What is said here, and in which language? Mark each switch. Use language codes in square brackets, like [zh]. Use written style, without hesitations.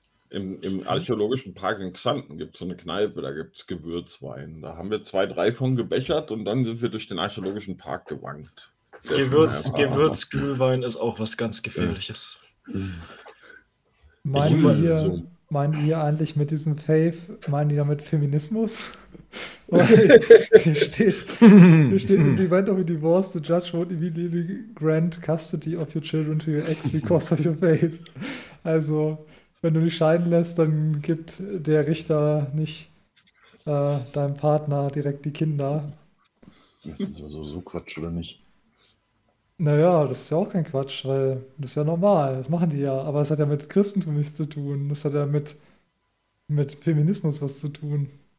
[de] Im archäologischen Park in Xanten gibt es so eine Kneipe, da gibt es Gewürzwein. Da haben wir 2-3 von gebechert und dann sind wir durch den archäologischen Park gewankt. Gewürzglühwein ist auch was ganz Gefährliches. Ja. Meinen die eigentlich mit diesem Faith, meinen die damit Feminismus? Hier steht [en] in Event of a Divorce, the judge won't immediately grant custody of your children to your ex because of your faith. [de] Also, wenn du dich scheiden lässt, dann gibt der Richter nicht deinem Partner direkt die Kinder. Das ist also so Quatsch, oder nicht? Naja, das ist ja auch kein Quatsch, weil das ist ja normal, das machen die ja. Aber es hat ja mit Christentum nichts zu tun, das hat ja mit Feminismus was zu tun.